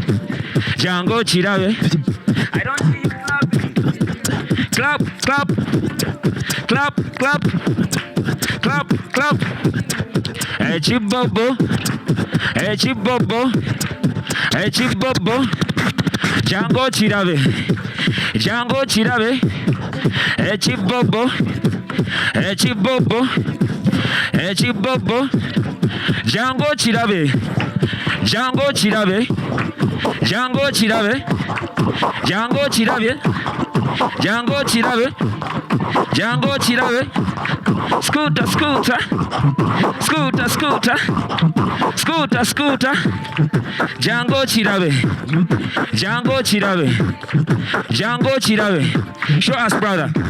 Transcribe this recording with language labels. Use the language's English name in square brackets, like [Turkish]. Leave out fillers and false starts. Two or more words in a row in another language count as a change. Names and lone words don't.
[English] I don't see you clapping. Clap. Echibobo, Jango Chirabe. Echibobo, Jango Chirabe. Scooter. Jango Chirabe. Show us, brother.